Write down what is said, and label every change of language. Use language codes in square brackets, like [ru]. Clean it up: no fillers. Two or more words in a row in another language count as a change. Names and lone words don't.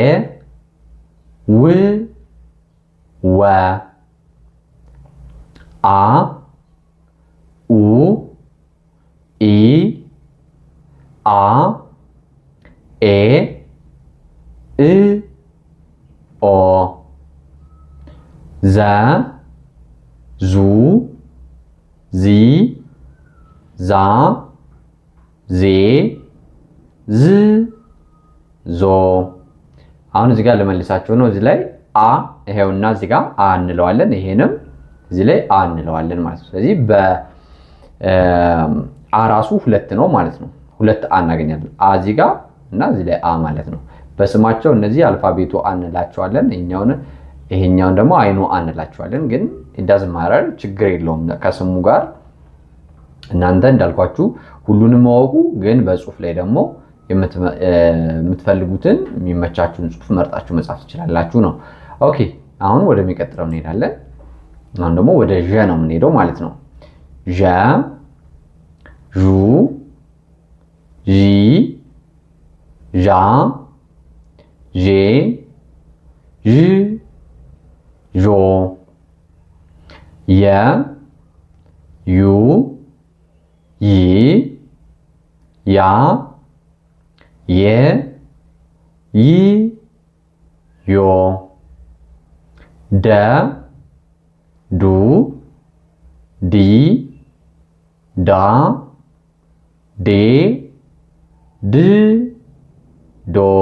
[am] ው ወ አ ኡ ኢ አ ኤ እ ኦ ዘ ዙ ዚ ዛ ዜ ዝ ዞ። አሁን እዚህ ጋር ለመልሳቸው ነው። እዚህ ላይ አ ይሄውና እዚህ ጋር አ እንለዋለን፣ ይሄንም እዚህ ላይ አ እንለዋለን ማለት ነው። ስለዚህ በአ ራሱ ሁለት ነው ማለት ነው። ሁለት አ እናገኛለን። አ እዚህ ጋር እና እዚህ ላይ አ ማለት ነው። በስማቸው እነዚህ አልፋቤቱ አ እንላቸዋለን። ይሄኛውን ደግሞ አይኑ አ እንላቸዋለን። ግን እንዳዝ ማረር ችግር የለውም ከስሙ ጋር። እናንተ እንዳልኳችሁ ሁሉንም ማወቁ ግን በጽሁፍ ላይ ደግሞ የምትፈልጉትን የሚመቻችሁን ጽሁፍ መርጣችሁ መጻፍ ትችላላችሁ ነው። ኦኬ አሁን ወደሚቀጥለው እንሄዳለን። አሁን ደግሞ ወደ ዠ ነው የምንሄደው ማለት ነው። ዠ ዡ ዢ ዣ ዤ ዥ ዦ የ ዩ ይ ያ የ ይ ዮ ደ ዱ ዲ ዳ ዴ ድ ዶ